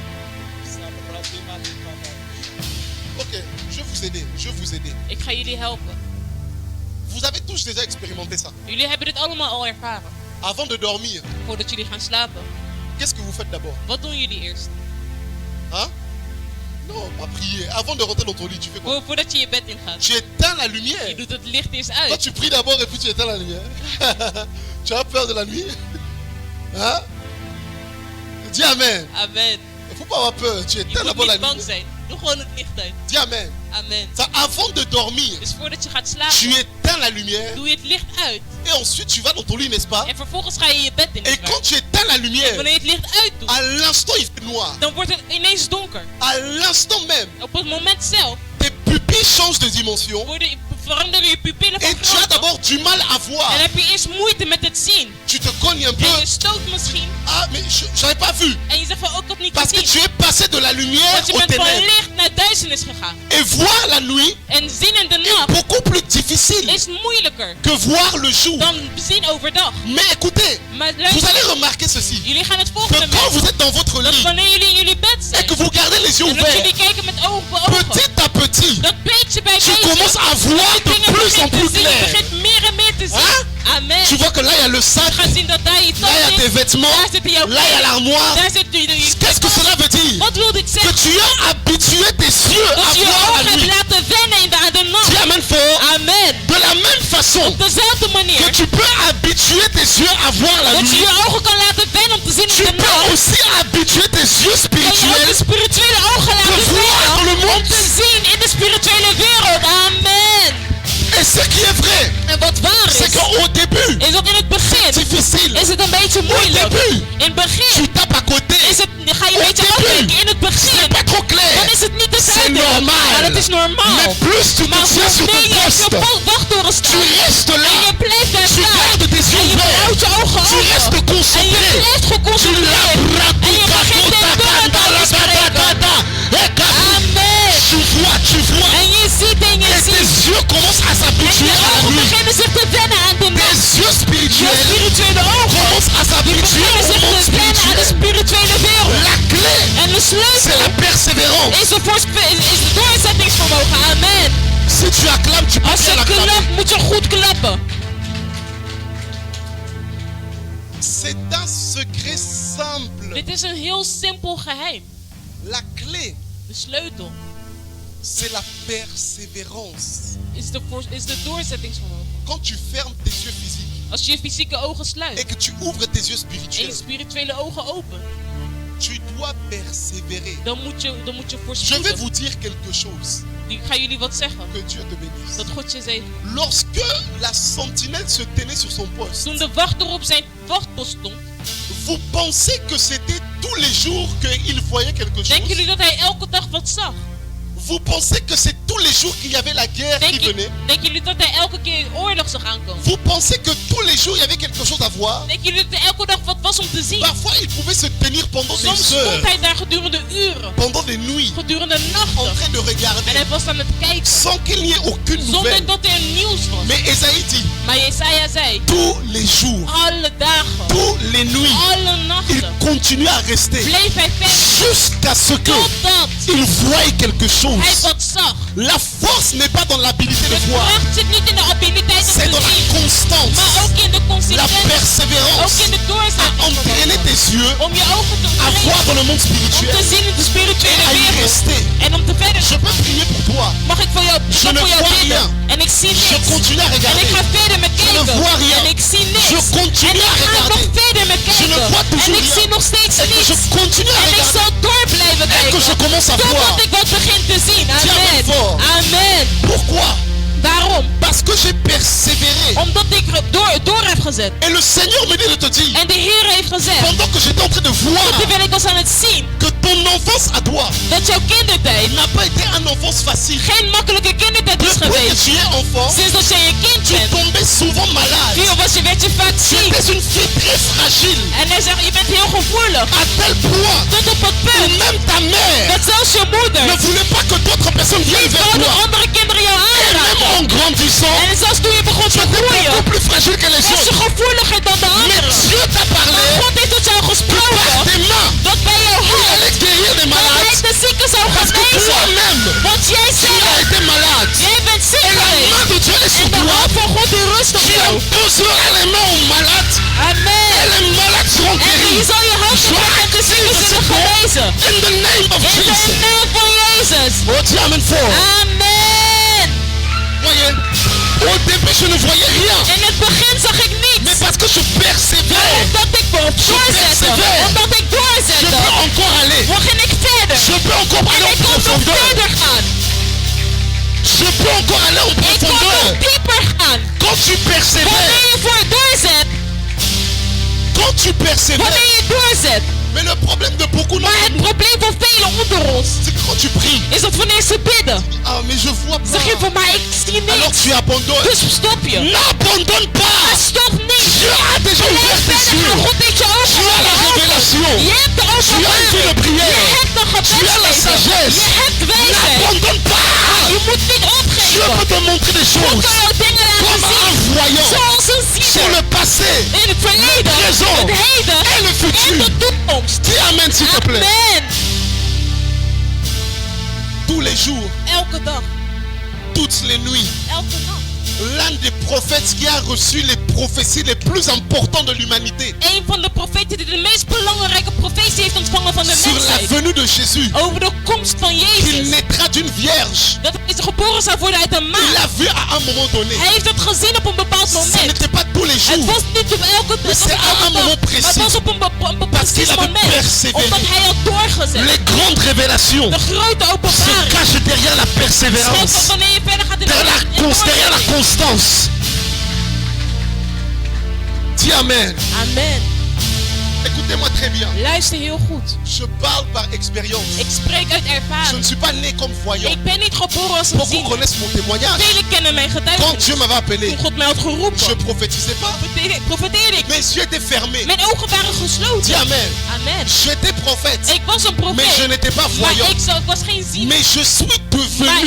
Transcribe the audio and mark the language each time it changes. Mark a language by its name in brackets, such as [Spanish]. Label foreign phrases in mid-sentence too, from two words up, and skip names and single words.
[French] Ok, je vais vous aider. Je vais vous aider. [Dutch] Ik ga jullie helpen. [French] Vous avez tous déjà expérimenté ça. [Dutch] Jullie hebben dit allemaal al ervaren. [French] Avant de dormir, [Dutch] Voordat jullie gaan slapen. [French] qu'est-ce que vous faites d'abord? [Dutch] Wat doen jullie eerst? [French] Hein? Non, pas prier. Avant de rentrer dans ton lit, tu fais quoi? [Dutch] Voordat je je bed ingaat. [French] Tu éteins la [Dutch] Je [French] lumière. [Dutch] doet het licht eerst [French] Toi, [Dutch] uit. [French] tu pries d'abord et puis tu éteins la lumière. Tu as peur de la nuit? Hein? Dis amen. Amen. Il ne faut pas avoir peur. Tu [Dutch] Je [French] éteins [Dutch] moet [French] d'abord la [Dutch] niet bang [French] lumière. [Dutch] zijn. Doe gewoon het licht uit. [French] Dis amen. Amen. Ça, avant de dormir, [Dutch] Dus voordat je gaat [French] tu [Dutch] slapen, [French] éteins la lumière [Dutch] doe je het licht uit. [French] et ensuite tu vas dans ton lit, n'est-ce pas? [Dutch] En vervolgens ga je je bed in. [French] Et quand tu éteins la lumière, [Dutch] Wanneer je het licht uitdoet, [French] à l'instant il fait noir. [Dutch] dan wordt het ineens donker. [French] À l'instant même, [Dutch] Op het moment zelf [French] tes pupilles changent de dimension [Dutch] veranderen je pupillen [French] et [Dutch] van [French] tu as [Dutch] grootte. [French] d'abord du mal à voir. [Dutch] En heb je eerst moeite met het zien. [French] Tu te cognes un [Dutch] En [French] peu. [Dutch] je stoot misschien. [French] Ah, mais j'avais pas vu. [Dutch] En je zegt van, ook ik heb niet [French] Parce que [Dutch] gezien. [French] tu es passé de la lumière [Dutch] Want je [French] aux [Dutch] bent van [French] ténèbres. [Dutch] licht naar duisternis gegaan. [French] Et voir la nuit [Dutch] En zien in de [French] est [Dutch] nacht [French] beaucoup plus difficile [Dutch] is moeilijker [French] que voir le jour. [Dutch] dan zien overdag. [French] Mais écoutez, [Dutch] Maar [French] vous [Dutch] luister, [French] allez remarquer ceci. [Dutch] jullie gaan het [French] Que [Dutch] volgende [French] quand vous [Dutch] merken. [French] êtes dans votre [Dutch] Dat [French] lit [Dutch] wanneer jullie in jullie bed [French] et [Dutch] zijn. [French] que vous gardez les yeux [Dutch] En dat [French] ouverts, [Dutch] jullie kijken met ogen. [French] petit à petit, [Dutch] Dat beetje bij [French] tu [Dutch] beetje. [French] commences à voir de [Dutch] Dingen [French] plus en [Dutch] begint te [French] plus [Dutch] zien. Je [French] clair. [Dutch] begint meer en meer te zien. [French] Hein? Amen. Tu vois que là il y a le sac, [Dutch] Je gaat zien dat daar je [French] là il y a [Dutch] tas [French] tes [Dutch] zit. [French] vêtements, [Dutch] Daar zitten jouw [French] là il y a [Dutch] kleren. [French] l'armoire. [Dutch] Daar zit je [French] Qu'est-ce que cela veut dire? [Dutch] Wat wil dit [French] Que [Dutch] zeggen? [French] tu as habitué tes yeux à [Dutch] Dat je je [French] voir [Dutch] ogen [French] la [Dutch] hebt [French] nuit. [Dutch] laten wennen aan de nacht. [French] Dis amen fort. Amen. De la même façon [Dutch] Op dezelfde [French] que [Dutch] manier [French] tu peux habituer tes yeux à voir la [Dutch] dat je [French] nuit, [Dutch] je ogen kan laten wennen om te zien [French] tu [Dutch] in de [French] peux [Dutch] nacht. [French] aussi habituer tes yeux [Dutch] Kan je ook [French] spirituels [Dutch] de spirituele ogen [French] de [Dutch] laten [French] voir dans le [Dutch] wennen om [French] monde. [Dutch] te zien in de spirituele wereld. Amen. [French] Et ce qui est vrai, [Dutch] En wat waar [French] c'est [Dutch] is, [French] qu'au début, [Dutch] is dat in het begin [French] difficile. [Dutch] is het een beetje moeilijk. [French] début, [Dutch] In het begin [French] Tu tapes à côté. [Dutch] is het, ga je een [French] Au [Dutch] beetje [French] début, [Dutch] afdenken. In het [French] C'est [Dutch] begin [French] pas trop clair. [Dutch] dan is het niet te [French] C'est [Dutch] duidelijk. [French] normal. [Dutch] Maar dat is normaal. [French] Mais plus tu te [Dutch] Maar [French] tiens sur [Dutch] wanneer [French] ton [Dutch] je op [French] poste, [Dutch] je wachttoren [French] tu [Dutch] staat [French] restes [Dutch] en [French] là. [Dutch] je blijft daar [French] Tu [Dutch] staan [French] gardes tes [Dutch] en [French] yeux [Dutch] je [French] ouverts. [Dutch] houdt je ogen [French] Tu restes [Dutch] open en je [French] concentré. [Dutch] blijft geconcentreerd en je begint in tunnelintaal te spreken. Amen. [French] Tu vois. [Dutch] En je ziet en je [French] Et tes [Dutch] ziet. [French] yeux commencent à [Dutch] En [French] s'habituer [Dutch] je [French] à la [Dutch] ogen [French] nuit. [Dutch] beginnen zich te wennen aan de nacht. [French] Tes yeux [Dutch] Je [French] spirituels [Dutch] spirituele ogen [French] commencent à s'habituer [Dutch] beginnen [French] au [Dutch] zich [French] monde [Dutch] te wennen aan de [French] spirituel. [Dutch] spirituele wereld. [French] La clé, [Dutch] En de [French] c'est [Dutch] sleutel [French] la persévérance. [Dutch] is het doorzettingsvermogen. Amen. [French] Si tu acclames, tu peux [Dutch] Als [French] bien [Dutch] je [French] acclamer. [Dutch] klapt, moet je goed klappen. [French] C'est un secret simple. [Dutch] Dit is een heel simpel geheim. [French] La clé, [Dutch] De sleutel [French] c'est la persévérance. [Dutch] is de doorzettingsvermogen. [French] Quand tu fermes tes yeux physiques [Dutch] Als je je fysieke ogen [French] et [Dutch] sluit [French] que tu ouvres tes yeux [Dutch] en je [French] spirituels, [Dutch] spirituele ogen open, [French] tu dois persévérer. [Dutch] dan moet je [French] Je vais [Dutch] voorspoeden. [French] vous dire quelque chose. [Dutch] Ik ga jullie wat zeggen. [French] Que Dieu te bénisse. [Dutch] Dat God je zegen. [French] Lorsque la sentinelle se tenait sur son poste, [Dutch] Toen de wachter op zijn wachtpost stond, [French] vous pensez que c'était tous les jours qu'il voyait quelque [Dutch] denken [French] chose? [Dutch] jullie dat hij elke dag wat zag? [French] Vous pensez que c'est tous les jours qu'il y avait la guerre qui venait? [Dutch] Denken jullie dat hij elke keer oorlog zag aankomen? [French] Vous pensez que tous les jours il y avait quelque chose à voir? [Dutch] Denken jullie dat er elke dag wat was om te zien? [French] Parfois il pouvait se tenir pendant [Dutch] Soms [French] des [Dutch] stond [French] heures, [Dutch] hij daar gedurende uren, [French] pendant des nuits, [Dutch] gedurende [French] en [Dutch] nachten. [French] train de [Dutch] En [French] regarder [Dutch] hij was aan het kijken, [French] sans qu'il n'y ait aucune [Dutch] zonder [French] nouvelle. [Dutch] dat er nieuws was. [French] Mais Esaïe dit, [Dutch] Maar Jesaja zei, [French] tous les jours, [Dutch] alle dagen, [French] tous les nuits, [Dutch] alle [French] il [Dutch] nachten, [French] continue à rester [Dutch] bleef hij verder [French] jusqu'à ce que [Dutch] totdat [French] il voie quelque [Dutch] hij [French] chose. [Dutch] wat zag. [French] La force n'est pas dans l'habilité de [Dutch] De [French] voir, [Dutch] kracht zit niet in de abiliteit om [French] c'est dans [Dutch] te [French] la [Dutch] zien, [French] constance, [Dutch] maar ook in de [French] la [Dutch] consistentie, ook [French] persévérance, [Dutch] in de [French] à [Dutch] doorzetting. [French] entraîner tes yeux, [Dutch] Om je ogen te [French] à [Dutch] trainen, [French] voir dans le monde [Dutch] om te [French] spirituel [Dutch] zien in de [French] et [Dutch] spirituele [French] à y [Dutch] wereld. [French] rester. [Dutch] En om te verder [French] Je peux prier pour toi. [Dutch] mag ik voor jou, [French] Je ne [Dutch] voor jou [French] vois [Dutch] bidden. [French] rien. [Dutch] En ik zie [French] Je [Dutch] niks. [French] continue à [Dutch] En ik [French] regarder. [Dutch] ga verder met [French] Je ne [Dutch] kijken. [French] vois rien. [Dutch] En ik zie niks. [French] Je continue [Dutch] en [French] à [Dutch] ik ga [French] regarder. [Dutch] nog verder met [French] Je ne [Dutch] kijken. [French] vois [Dutch] En [French] toujours [Dutch] ik [French] rien. [Dutch] zie nog steeds [French] Et que je [Dutch] niets. [French] continue à [Dutch] En ik [French] regarder. [Dutch] zal door blijven [French] Et que je [Dutch] kijken. [French] commence à voir. [Dutch] Totdat ik wat begin te zien. [French] Tiens, Amen. fort. Amen. Pourquoi? [Dutch] Waarom? [French] Parce que j'ai persévéré. [Dutch] Omdat ik door heb gezet. [French] Et le Seigneur me dit de te dire, [Dutch] En de Heer heeft gezegd, [French] pendant que j'étais en train de voir [Dutch] terwijl ik was aan het zien, [French] que ton enfance à toi [Dutch] dat jouw kindertijd [French] n'a pas été une enfance facile. [Dutch] geen makkelijke kindertijd is [French] Depuis que [Dutch] geweest. [French] tu es enfant, [Dutch] Sinds dat jij een kind [French] tu [Dutch] bent, [French] tombais souvent malade. [Dutch] werd je vaak [French] Tu [Dutch] ziek. [French] étais une fille très fragile. [Dutch] En hij zegt, je bent heel gevoelig. [French] À tel point [Dutch] Tot op het [French] que [Dutch] punt [French] même ta mère [Dutch] dat zelfs je moeder [French] ne voulait pas que d'autres personnes viennent vers [Dutch] wilde [French] toi. [Dutch] andere kinderen jou [French] Et même [Dutch] aanraken. [French] en grandissant, [Dutch] En zelfs toen je begon [French] tu [Dutch] te [French] étais [Dutch] groeien, [French] beaucoup plus fragile que les [Dutch] was je [French] autres. [Dutch] gevoeliger dan de [French] Mais [Dutch] anderen. [French] Dieu t'a parlé [Dutch] Maar God heeft tot jou [French] par [Dutch] gesproken [French] tes mains. [Dutch] dat bij jouw [French] Il [Dutch] hand [French] allait guérir des [Dutch] dat hij [French] malades. [Dutch] de zieken zou [French] Parce que [Dutch] genezen. [French] toi-même, [Dutch] Want jij [French] tu as [Dutch] zelf, [French] été malade. [Dutch] jij bent ziek [French] Et la main [Dutch] geweest. [French] de Dieu est [Dutch] En [French] sur [Dutch] de [French] toi. [Dutch] hand van God die rust op [French] Tu [Dutch] jou. [French] imposeras les mains aux malades. Et Amen. les malades seront [Dutch] En je [French] guéris. [Dutch] zal je hand opleggen en de zieken zullen genezen. [English] In the name of [Dutch] In de [English] Jesus. [Dutch] naam van Jezus. [French] Oh, dis amen fort. Amen. Voyez, au début, je ne voyais rien. [Dutch] In het begin zag ik [French] Mais [Dutch] niets. [French] parce que je persévère, [Dutch] Omdat ik doorzette. [French] persévère. [Dutch] Omdat ik [French] je [Dutch] doorzette. [French] peux encore aller. [Dutch] Ging ik verder. [French] Je peux encore [Dutch] En [French] aller [Dutch] ik [French] en [Dutch] kon nog [French] profondeur. [Dutch] verder gaan. [French] Je peux encore aller en [Dutch] Ik kon nog [French] profondeur. [Dutch] dieper gaan. [French] Quand tu [Dutch] Wanneer [French] persévères, [Dutch] je voor doorzet. [French] quand tu persévères. [Dutch] Wanneer je doorzet. [French] Mais le problème de beaucoup [Dutch] Maar [French] d'entre [Dutch] het [French] nous, [Dutch] probleem van velen onder ons [French] c'est que quand tu pries, [Dutch] is dat wanneer ze bidden, [French] ah mais je vois [Dutch] zeg je [French] pas. [Dutch] van mij, ik zie [French] Alors [Dutch] niks. [French] tu abandonnes. [Dutch] Dus stop je. [French] N'abandonne pas. [Dutch] Stop niet. [French] Dieu a déjà [Dutch] Blijf [French] ouvert tes [Dutch] verder gaan. [French] yeux. [Dutch] God heeft je [French] Tu as la [Dutch] ogen [French] révélation. [Dutch] Je hebt de [French] Tu as une vie de [Dutch] openbaring. [French] prière. [Dutch] Je hebt de [French] Tu as la [Dutch] gebedsleven. [French] sagesse. [Dutch] Je hebt wijsheid. [French] N'abandonne pas. [Dutch] Je moet niet [French] Dieu [Dutch] opgeven. [French] peut te montrer des [Dutch] God [French] choses [Dutch] kan jou dingen [French] comme [Dutch] laten [French] un [Dutch] zien. [French] voyant [Dutch] Zoals een [French] sur [Dutch] ziener. [French] le passé. [Dutch] In het verleden, [French] présent [Dutch] het heden [French] et le [Dutch] en [French] futur. [Dutch] de toekomst. [French] Dis amen s'il te plaît. Amen. Tous les jours, [Dutch] Elke dag, [French] toutes les nuits, [Dutch] elke nacht. [French] l'un des prophètes qui a reçu les prophéties les plus importantes de l'humanité [Dutch] Een van de profeten die de meest belangrijke profetie heeft ontvangen van de [French] sur la [Dutch] mensheid. [French] venue de Jésus, [Dutch] Over de komst van [French] qu'il [Dutch] Jezus. [French] naîtra d'une vierge. [Dutch] Dat hij geboren zou worden uit een [French] Il [Dutch] maagd. [French] l'a vu à un moment donné. [Dutch] Hij heeft het gezien op een bepaald [French] Ce [Dutch] moment. [French] n'était pas tous les [Dutch] Het [French] jours. [Dutch] was niet op elke [French] Mais c'est à un moment [Dutch] dag, maar het [French] précis. [Dutch] was op een bepaald [French] Parce qu'il avait [Dutch] moment. [French] persévéré. [Dutch] Omdat hij had doorgezet. [French] Les grandes révélations [Dutch] De grote [French] se [Dutch] openbaring. [French] cachent derrière la persévérance, [Dutch] Schrijf wanneer je verder gaat in [French] derrière la constance. Dis amen. Amen. Écoutez-moi très bien. [Dutch] Luister heel goed. [French] Je parle par expérience. [Dutch] Ik spreek uit [French] Je ne [Dutch] ervaring. [French] suis pas né comme voyant. [Dutch] Ik ben niet geboren als een [French] Beaucoup [Dutch] ziener. [French] connaissent mon témoignage. [Dutch] Velen kennen mijn [French] Quand [Dutch] getuigenis. [French] Dieu m'avait appelé, [Dutch] Toen God mij had [French] je [Dutch] geroepen, [French] prophétisais pas. [Dutch] profeteerde ik. [French] Mes yeux étaient fermés. [Dutch] Mijn ogen waren [French] Dis [Dutch] gesloten. [French] amen. Amen. J'étais prophète, [Dutch] Ik was een [French] mais je [Dutch] profeet. [French] n'étais pas [Dutch] Maar [French] voyant. [Dutch] ik was geen ziener. [French] Mais je suis [Dutch] Maar [French] devenu.